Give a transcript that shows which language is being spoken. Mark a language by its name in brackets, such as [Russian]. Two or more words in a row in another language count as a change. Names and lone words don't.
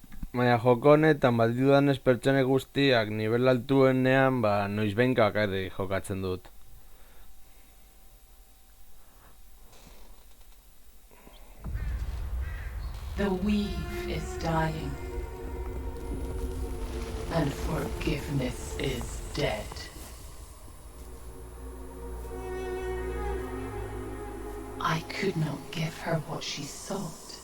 [Basque] Baina joko honetan badidudanez pertsone guztiak nivel altuenean noizbehinka bakarrik jokatzen dut. [English] The weave is dying. And forgiveness is dead. I could not give her what she sought.